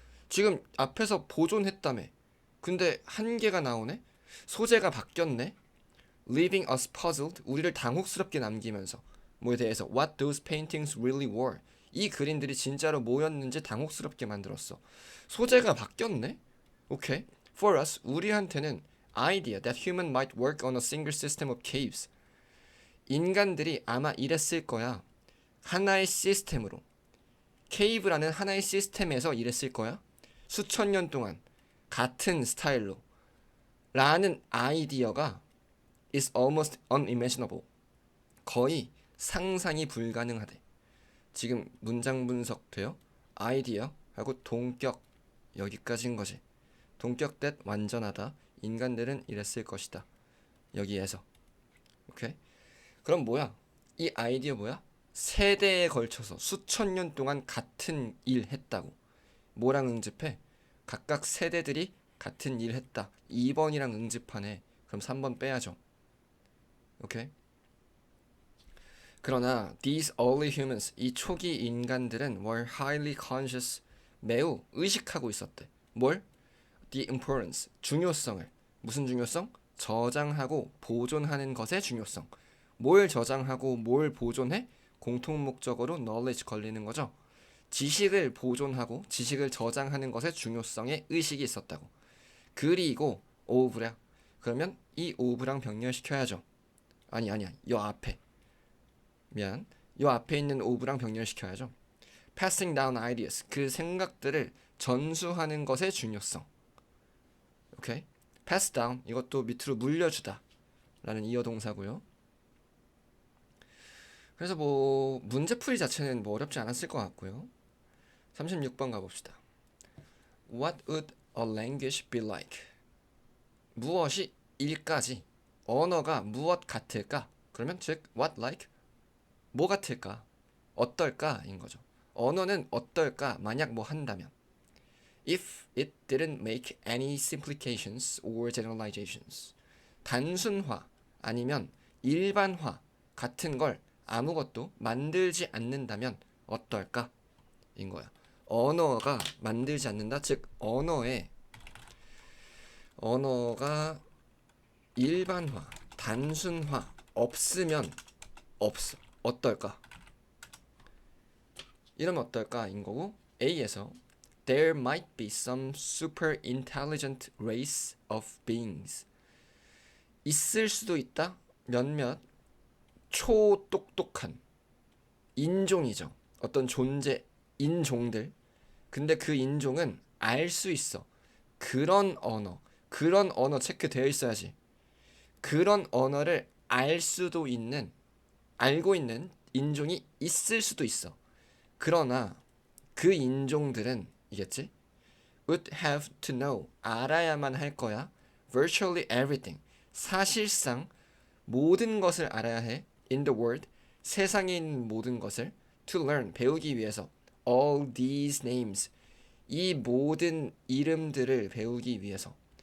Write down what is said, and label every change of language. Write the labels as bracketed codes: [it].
[ko] 지금 앞에서 보존했다며. 근데 한계가 나오네? 소재가 바뀌었네? [en] leaving us puzzled, [ko] 우리를 당혹스럽게 남기면서 뭐에 대해서 [en] what those paintings really were, [ko] 이 그림들이 진짜로 뭐였는지 당혹스럽게 만들었어. 소재가 바뀌었네? 오케이. [en] for us, [ko] 우리한테는 [en] idea that human might work on a single system of caves, [ko] 인간들이 아마 이랬을 거야. 하나의 시스템으로, 케이브라는 하나의 시스템에서 일했을 거야. 수천 년 동안 같은 스타일로 라는 아이디어가 [en] is almost unimaginable. [ko] 거의 상상이 불가능하대. 지금 문장 분석 돼요? 아이디어 하고 동격 여기까지인 거지. 동격 that 완전하다. 인간들은 이랬을 것이다. 여기에서. 오케이? 그럼 뭐야? 이 아이디어 뭐야? 세대에 걸쳐서 수천 년 동안 같은 일 했다고. 뭐랑 응집해? 각각 세대들이 같은 일 했다. 2번이랑 응집하네. 그럼 3번 빼야죠. 오케이? 그러나 [en] these early humans, [ko] 이 초기 인간들은 [en] were highly conscious, [ko] 매우 의식하고 있었대. 뭘? The importance, 중요성을. 무슨 중요성? 저장하고 보존하는 것의 중요성. 뭘 저장하고 뭘 보존해? 공통 목적어로 knowledge 걸리는 거죠. 지식을 보존하고 지식을 저장하는 것의 중요성에 의식이 있었다고. 그리고 of랑, 그러면 이 of랑 병렬시켜야죠. 아니야. 요 앞에. 미안. 요 앞에 있는 of랑 병렬시켜야죠. [en] passing down ideas, [ko] 그 생각들을 전수하는 것의 중요성. 오케이? pass down, 이것도 밑으로 물려주다 라는 이어 동사고요. 그래서 뭐 문제풀이 자체는 뭐 어렵지 않았을 것 같고요. 36번 가봅시다. [en] What would a language be like? [ko] 무엇이 일까지, 언어가 무엇 같을까? 그러면 즉 what like? 뭐 같을까? 어떨까? 인 거죠. 언어는 어떨까? 만약 뭐 한다면. [en] If it didn't make any simplifications or generalizations. [ko] 단순화 아니면 일반화 같은 걸 아무것도 만들지 않는다면 어떨까? 인 거야. 언어가 만들지 않는다. 즉 언어가 일반화, 단순화 없으면 없어. 어떨까? 이러면 어떨까? 인 거고, A에서 [en] There might be some super intelligent race of beings. [ko] 있을 수도 있다. 몇몇 초똑똑한 인종이죠. 어떤 존재, 인종들. 근데 그 인종은 알 수 있어. 그런 언어 체크되어 있어야지. 그런 언어를 알고 있는 인종이 있을 수도 있어. 그러나 그 인종들은 이겠지? [en] would have to know, [ko] 알아야만 할 거야. [en] virtually everything, [ko] 사실상 모든 것을 알아야 해. [en] in the world, [ko] 세상에 있는 모든 것을. [en] to learn, [ko] 배우기 위해서. [en] all these names, [ko] 이 모든 이름들을 배우기 위해서.